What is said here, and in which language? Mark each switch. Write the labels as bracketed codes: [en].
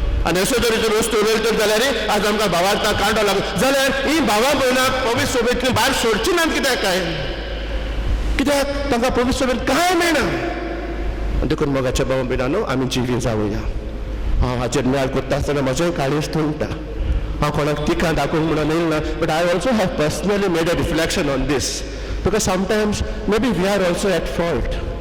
[kok] आनी अशे तरेच्यो वस्तू उलयले तर जाल्यार आज आमकां भावार्था कांडो लागलो जाल्यार ही भावा भयणाक पवित्र सोबेतल्यान भायर सोडची नात कित्याक काय, कित्याक तांकां पवित्र सोबेत कांय मेळना. देखून मोगाच्या भावा भयणांनो आमी जिवी जावया. हांव हाचेर मेळ करता आसतना म्हजें काळीज थंडटा. हांव कोणाक तिका दाखोवंक म्हणून येयना, [en] But I also have personally made a reflection on this. Because sometimes maybe we are also at fault.